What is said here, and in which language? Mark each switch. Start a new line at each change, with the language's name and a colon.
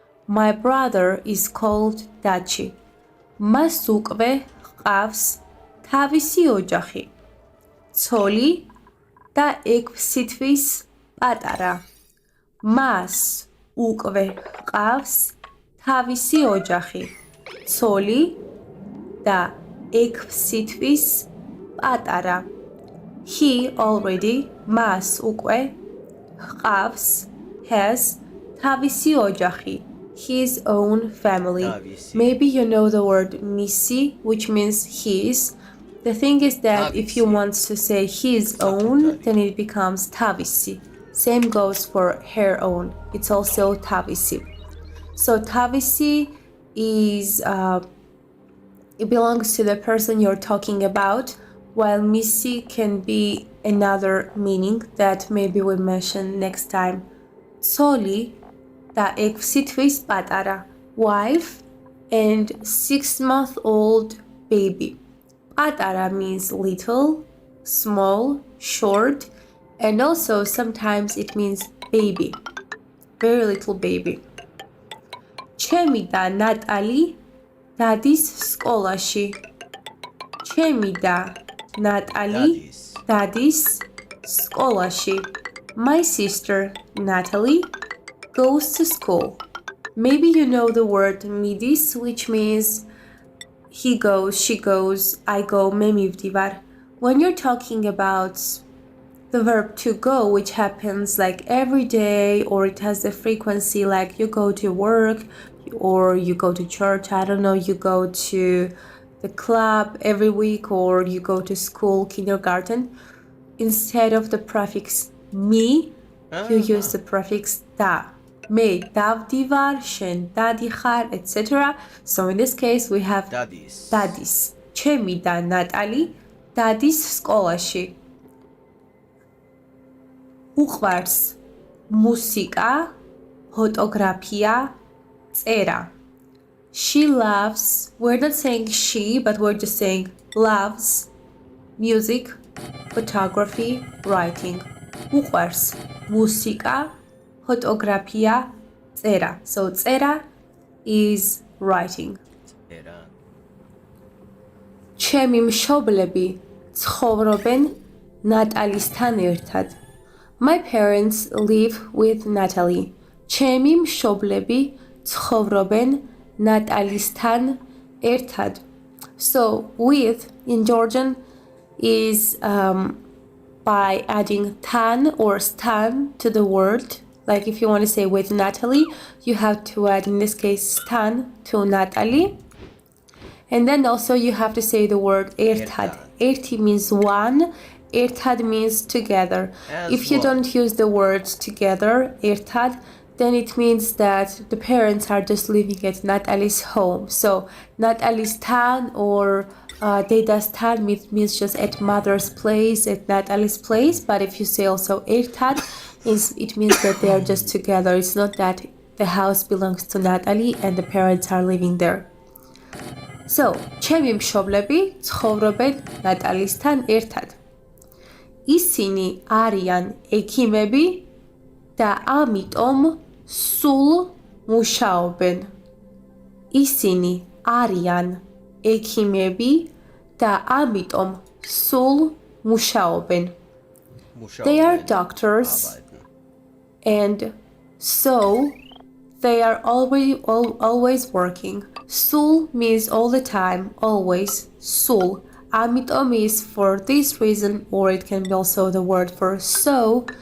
English: My brother is called Dachi.
Georgian: მას უკვე ჰყავს თავისი ოჯახი. ცოლი და 6 თვის პატარა. მას უკვე ჰყავს თავისი ოჯახი. ცოლი და 6 თვის პატარა.
English: He already
Georgian: მას უკვე ჰყავს
English: has
Georgian: თავისი ოჯახი.
English: His own family. Maybe you know the word misi, which means his. The thing is that if you want to say his own, then it becomes tavisi. Same goes for her own. It's also tavisi. So tavisi is it belongs to the person you're talking about, while misi can be another meaning that maybe we'll mention next time.
Georgian: Tsoli და 6 თვის პატარა,
English: wife and 6-month-old baby. პატარა means little, small, short, and also sometimes it means baby, very little baby.
Georgian: ჩემი და ნატალი დადის სკოლაში. ჩემი და ნატალი დადის სკოლაში.
English: My sister Natalie goes to school. Maybe you know the word midis, which means he goes, she goes, I go,
Georgian: მე მივდივარ.
English: When you're talking about the verb to go, which happens like every day, or it has the frequency like you go to work or you go to church, I don't know, you go to the club every week, or you go to school, kindergarten, instead of the prefix me, you use the prefix da.
Georgian: მე დავდივარ, შენ დადიხარ, etc.
English: So in this case we have დადის.
Georgian: ჩემი და ნატალი დადის სკოლაში. უყვარს მუსიკა, ფოტოგრაფია, წერა.
English: She loves, we're not saying she, but we're just saying loves music, photography, writing.
Georgian: უყვარს მუსიკა, ფოტოგრაფია, წერა.
English: So წერა is writing.
Georgian: ჩემი მშობლები ცხოვრობენ ნატალისთან ერთად.
English: My parents live with Natalie.
Georgian: ჩემი მშობლები ცხოვრობენ ნატალისთან ერთად.
English: So with in Georgian is by adding tan or stan to the word. Like if you want to say with Natalie, you have to add in this case stan to Natalie. And then also you have to say the word ertad. Erti means one, ertad means together. If you don't use the words together, ertad, then it means that the parents are just living at Natalie's home. So Natalie's town or Deda's town means just at mother's place, at Natalie's place. But if you say also ertad, it means that they are just together. It's not that the house belongs to Natalie and the parents are living there.
Georgian: So, ჩემი მშობლები ცხოვრობენ ნატალისთან ერთად. ისინი არიან ექიმები და ამიტომ სულ მუშაობენ. ისინი არიან ექიმები და ამიტომ სულ მუშაობენ.
English: They are doctors and so they are always working. Sul means all the time, always. Sul. Amitom is for this reason, or it can be also the word for so.